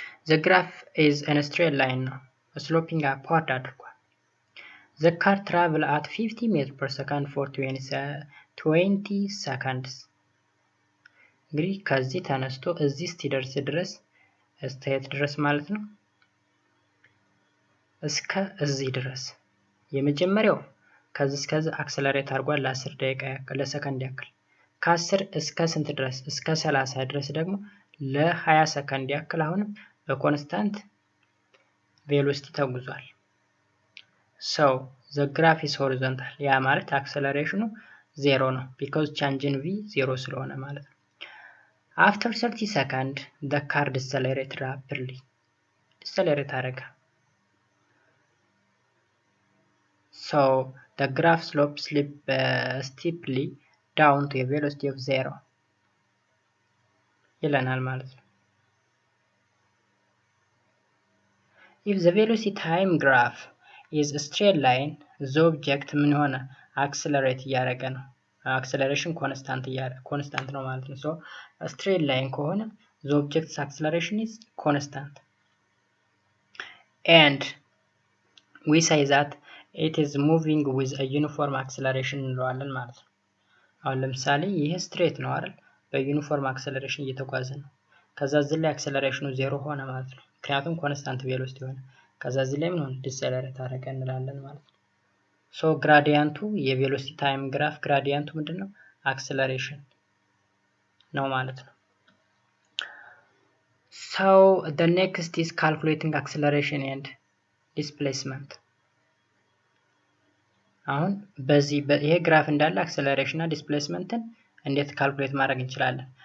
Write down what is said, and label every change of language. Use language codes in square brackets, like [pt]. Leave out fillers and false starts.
[en] the graph is in a straight line ነው sloping upward አድርጓል። the car travel at 50 meter per second for 20 seconds [am] እንግዲህ ከዚህ ተነስቶ እዚህ እስኪደርስ ድረስ እስከየት ድረስ ማለት ነው? እስከ እዚህ ድረስ የመጀመሪያው ከዚህ እስከዚህ አክሰለሬት አድርጓል ለ10 ደቂቃ ያክል ለሰከንድ ያክል። ከ10 እስከ ስንት ድረስ? እስከ 30 ድረስ ደግሞ ለ20 ሰከንድ ያክል አሁንም በኮንስታንት ቬሎሲቲ ተጉዟል። [en] so the graph is horizontal [am] ያ ማለት አክሰለሬሽኑ 0 ነው [en] because change in v 0 [am] ስለሆነ ማለት ነው። [en] after 30 seconds the car decelerated rapidly decelerate [am] አደረገ። [en] so the graph slopes steeply down to a velocity of 0 [am] ይለናል ማለት ነው። [en] if the velocity time graph is a straight line the object [am] ምን ሆነ? [en] አክሰለሬት እያደረገ ነው። አክሰለሬሽን ኮንስታንት ነው ማለት ነው። so straight line ከሆነ the object's acceleration is constant and we say that it is moving with a uniform acceleration [am] እንለዋለን ማለት ነው። አሁን ለምሳሌ ይሄ ስትሬት ነው አይደል? በዩኒፎርም አክሰለሬሽን እየተጓዘ ነው። ከዛ እዚህ ላይ አክሰለሬሽኑ 0 ሆነ ማለት ነው። ምክንያቱም ኮንስታንት ቬሎሲቲ ሆነ። ከዛ እዚህ ላይ ምን ሆነ? ዲሰለሬት አደረገ እንላለን ማለት ነው። ሶ ግራዲያንቱ የቬሎሲቲ ታይም ግራፍ ግራዲያንቱ ምንድነው? አክሰለሬሽን ነው ማለት ነው። [en] So the next is calculating acceleration and displacement. [am] አሁን በዚህ ይሄ ግራፍ እንዳለ አክሰለሬሽን እና ዲስፕሌስመንትን እንዴት ካልኩሌት ማድረግ እንችላለን?